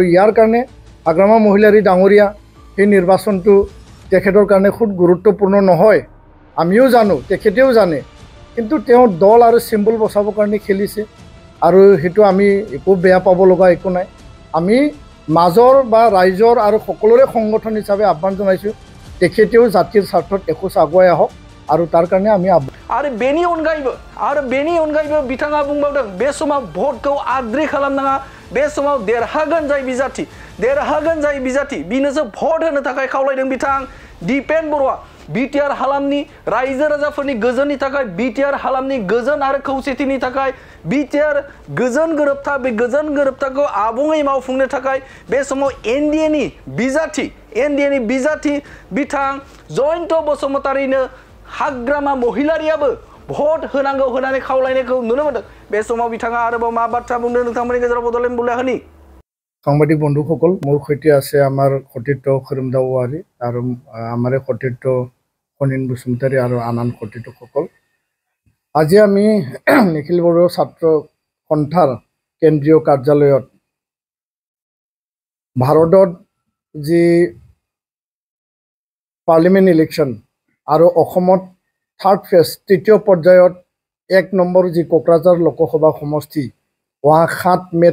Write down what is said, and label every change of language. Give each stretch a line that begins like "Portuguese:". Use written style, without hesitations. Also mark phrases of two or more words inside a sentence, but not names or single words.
Assamese: ইয়াৰ কাৰণে হাগ্ৰামা মহিলাৰী ডাঙৰীয়া এই নিৰ্বাচনটো তেখেতৰ কাৰণে খুব গুৰুত্বপূৰ্ণ নহয় আমিও জানো তেখেতেও জানে কিন্তু তেওঁ দল আৰু সিম্বল বচাবৰ কাৰণে খেলিছে আৰু হেতু আমি একো বেয়া পাব লগা একো নাই আমি মাজৰ বা ৰাইজৰ আৰু সকলোৰে সংগঠন হিচাপে আহ্বান জনাইছোঁ তেখেতেও জাতিৰ স্বাৰ্থত এখোজ আগুৱাই আহক আৰু তাৰ কাৰণে আমি
Bodo: आरो बेनि अनगायैबो बिथाङा बुंबावदों बे समाव भटखौ आद्रि खालामनाङा बे समाव देरहागोन जाय बिजाथि बिनोसो भट होनो थाखाय खावलायदों बिथां दीपेन बरुवा बिटिआर हालामनि रायजो राजाफोरनि गोजोननि थाखाय बिटिआर हालामनि गोजोन आरो खौसेथिनि थाखाय बिटिआर गोजोन गोरोबथा बे गोजोन गोरोबथाखौ आबुङै मावफुंनो थाखाय बे समाव एनडिएनि बिजाथि बिथां जयन्त बसुमतारिनो हाग्रामा महिलारियाबो भट होनांगौ होननानै खावलायनायखौ नुनो मोनदों बे समाव बिथाङा आरोबाव मा बाथ्रा बुंदों नोंथांमोननि गेजेराव बडलेण्ड बुलेटिननि
Assamese: সাংবাদিক বন্ধুসকল মোৰ সৈতে আছে আমাৰ সতীৰ্থ খৰিমদা ৱাৰী আৰু আমাৰ সতীৰ্থ খনিন বসুমতাৰী আৰু আনান সতীৰ্থসকল আজি আমি নিখিল বড়ো ছাত্ৰ সন্থাৰ কেন্দ্ৰীয় কাৰ্যালয়ত ভাৰতত যি পাৰ্লিমেণ্ট ইলেকশ্যন আৰু অসমত 3rd ফেজ তৃতীয় পৰ্যায়ত 1 নম্বৰ যি কোকৰাঝাৰ লোকসভা সমষ্টি 7 মে